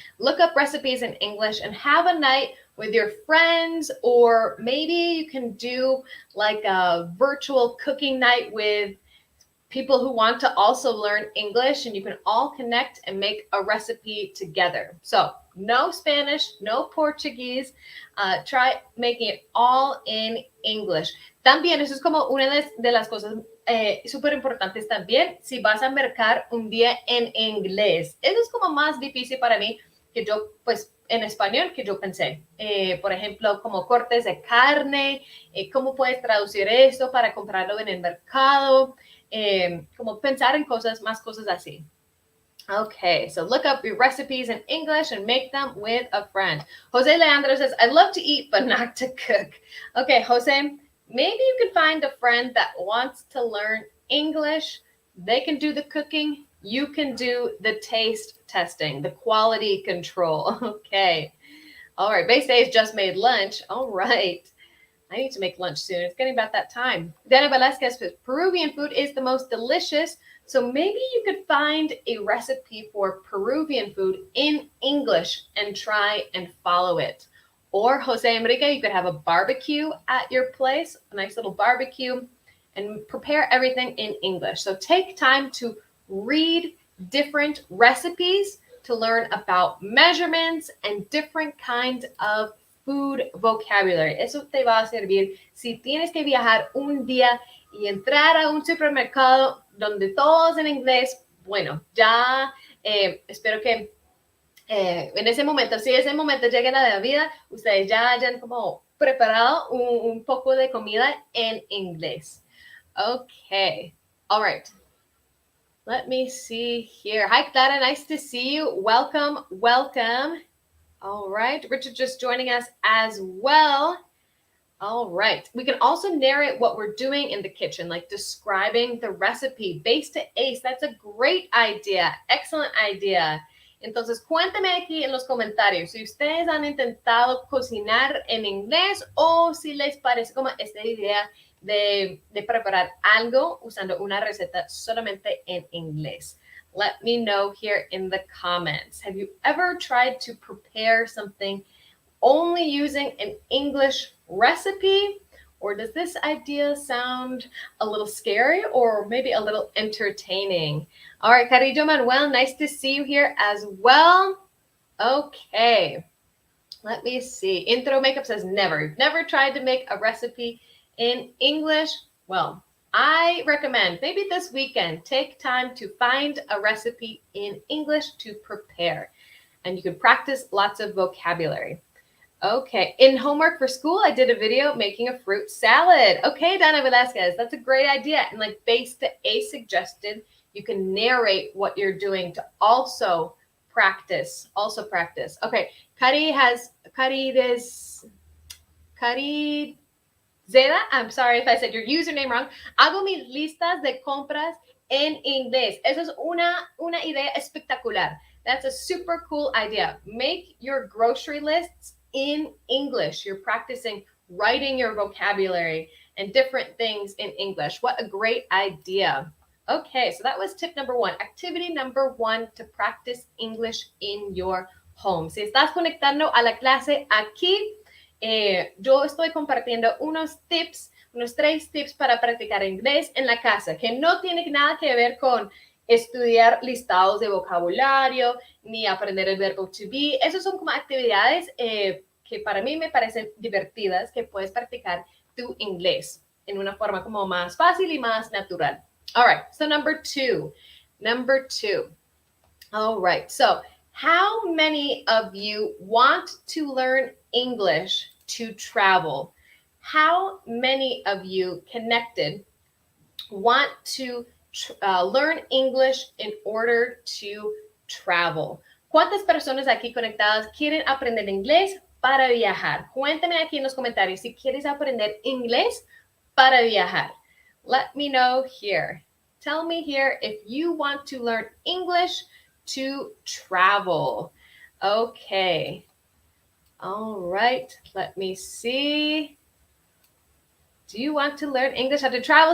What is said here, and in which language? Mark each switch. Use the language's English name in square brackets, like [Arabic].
[English] Look up recipes in English and have a night with your friends, or maybe you can do like a virtual cooking night with people who want to also learn English, and you can all connect and make a recipe together. So no Spanish, no Portuguese. Try making it all in English. [Spanish] También eso es como una de las cosas súper importantes también. Si vas a mercar un día en inglés, eso es como más difícil para mí que yo, pues, en español que yo pensé. Por ejemplo, como cortes de carne, ¿cómo puedes traducir esto para comprarlo en el mercado? Como pensar en cosas, más cosas así. [English] Okay, so look up your recipes in English and make them with a friend. Jose Leandro says, I love to eat, but not to cook. Okay, Jose, maybe you could find a friend that wants to learn English. They can do the cooking. You can do the taste testing, the quality control. Okay. All right. Base Days just made lunch. All right. I need to make lunch soon. It's getting about that time. Dana Velasquez says, Peruvian food is the most delicious. So maybe you could find a recipe for Peruvian food in English and try and follow it. Or Jose Enrique, you could have a barbecue at your place, a nice little barbecue, and prepare everything in English. So take time to read different recipes to learn about measurements and different kinds of food vocabulary. [Spanish] Eso te va a servir si tienes que viajar un día y entrar a un supermercado donde todo es en inglés. Bueno, ya espero que en ese momento, si ese momento llega a la vida, ustedes ya hayan como preparado un poco de comida en inglés. [English] Okay, all right. Let me see here. Hi, Clara. Nice to see you. Welcome, welcome. All right. Richard just joining us as well. All right. We can also narrate what we're doing in the kitchen, like describing the recipe. Base to ace. That's a great idea. Excellent idea. [Spanish] Entonces, cuéntame aquí en los comentarios si ustedes han intentado cocinar en inglés o si les parece como esta idea de preparar algo usando una receta solamente en inglés. [English] Let me know here in the comments. Have you ever tried to prepare something only using an English recipe? Or does this idea sound a little scary or maybe a little entertaining? All right, Carillo Manuel, nice to see you here as well. Okay, let me see. Intro Makeup says never. Never tried to make a recipe in English? Well, I recommend maybe this weekend, take time to find a recipe in English to prepare. And you can practice lots of vocabulary. Okay, in homework for school, I did a video making a fruit salad. Okay, Dana Velasquez, that's a great idea. And like Base to A suggested, you can narrate what you're doing to also practice. Okay, Zeda, I'm sorry if I said your username wrong. [Spanish] Hago mis listas de compras en inglés. Eso es una idea espectacular. [English] That's a super cool idea. Make your grocery lists in English. You're practicing writing your vocabulary and different things in English. What a great idea. Okay, so that was tip number 1. Activity number 1 to practice English in your home. [Spanish] Si estás conectando a la clase aquí, yo estoy compartiendo unos 3 tips para practicar inglés en la casa, que no tiene nada que ver con estudiar listados de vocabulario, ni aprender el verbo to be. Esos son como actividades que para mí me parecen divertidas, que puedes practicar tu inglés en una forma como más fácil y más natural. [English] All right, so number two. All right, so how many of you want to learn English to travel? How many of you connected want to learn English in order to travel? [Spanish] ¿Cuántas personas aquí conectadas quieren aprender inglés para viajar? Cuéntame aquí en los comentarios si quieres aprender inglés para viajar. [English] Let me know here. Tell me here if you want to learn English to travel. Okay. All right. Let me see. Do you want to learn English how to travel?